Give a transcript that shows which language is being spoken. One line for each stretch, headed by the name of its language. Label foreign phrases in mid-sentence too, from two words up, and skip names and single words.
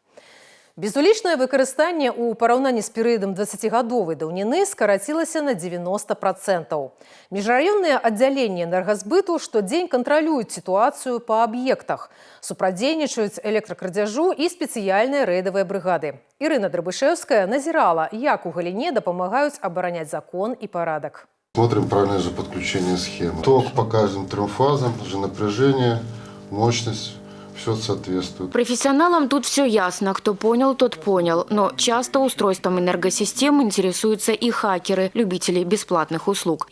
Belarusian: Безулічнае выкарыстанне ў параўнанні з перыядам 20гадовай даўніны скарацілася на 90%. Міжраённыя аддзяленні энергазбыту штодзень кантралююць сітуацыю па аб'ектах, супрацоўнічаюць электракрадзяжу і спецыяльныя рэйдавыя брыгады. Ірына Драбышэўская назірала, як у галіне дапамагаюць абараняць закон і парадак.
Russian: Смотрим правильное же подключение схемы. Ток по каждым 3 фазам, же напряжение, мощность. Все соответствует. Профессионалам тут все ясно. Кто понял, тот понял. Но часто устройством энергосистем интересуются и хакеры, любители бесплатных услуг.